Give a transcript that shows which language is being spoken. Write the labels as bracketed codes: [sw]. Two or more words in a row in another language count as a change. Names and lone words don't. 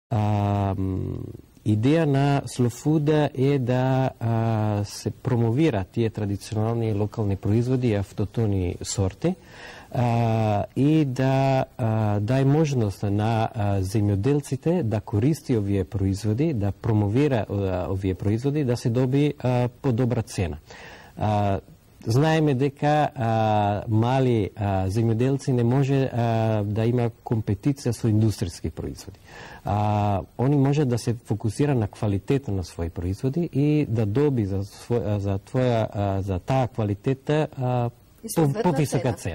[mk] Ideja na Slow Food je da se promovira tije tradicionalni lokalni proizvodi, autohtoni sorti i da daje možnost na zemljodelcite da koristi ovije proizvodi, da promovira ovije proizvodi, da se dobi po dobra cena. Знаеме дека мали земјоделци не може да има компетиција со индустријски производи. Они може да се фокусира на квалитета на своји производи и да доби за таа квалитета повисока цена.